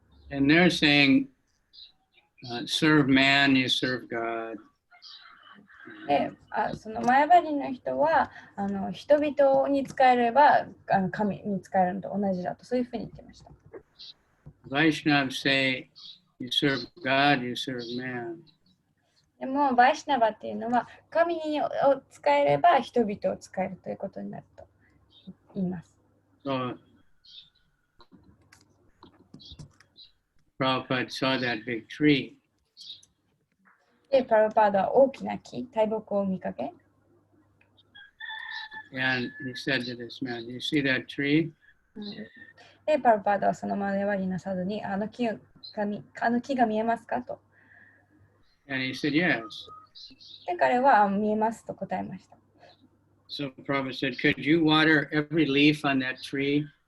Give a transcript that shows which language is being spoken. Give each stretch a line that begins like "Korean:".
English: And they're saying, serve man, you serve God.
Japanese: で、そのマヤバリの人は人々に使えれば神に使えるのと同じだと、そういうふうに言ってました。
English: Vaishnavas say, you serve God, you serve man.
Japanese: でも、バイシナバっていうのは神を使えれば人々を使えるということになると言います。
English: So, Prabhupada saw that big tree.
Japanese: で、プラブパードは大きな木、大木を見かけ。
English: And he said to this man, do you see that tree?
Japanese: で、プラブパードはそのマヤバリのサドにあの木が見えますかと。
English: And he said, yes.
Japanese: で、彼は見えますと答えました。
English: So Prabhupada said, could you water every leaf on that tree?